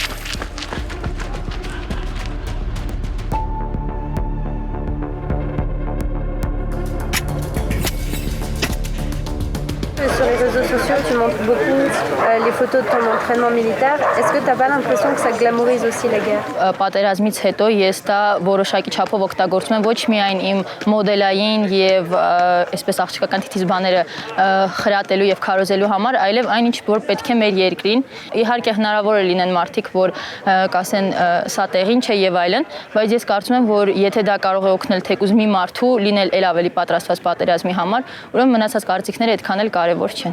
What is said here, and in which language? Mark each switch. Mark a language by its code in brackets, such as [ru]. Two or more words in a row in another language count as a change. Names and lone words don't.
[fr] Sur les réseaux sociaux, tu montres beaucoup les photos de ton entraînement militaire. Est-ce que tu n'as pas l'impression que ça glamourise aussi la guerre? [hy] Պատերազմից հետո ես դա որոշակի չափով օգտագործում եմ ոչ միայն իմ մոդելային եւ այսպես աղջկական թիթիզ բաները խրատելու եւ քարոզելու համար, այլև այնինչ որ պետք է մեր երկրին։ Իհարկե հնարավոր է լինեն մարդիկ, որ կասեն սա տեղին չէ եւ այլն, բայց ես կարծում եմ, որ եթե դա կարող է օգնել թեկուզ մի մարդու լինել ել ավելի պատրաստված պատերազմի համար, ուրեմն մնացած կարծիքները այդքան էլ կարևոր չեն։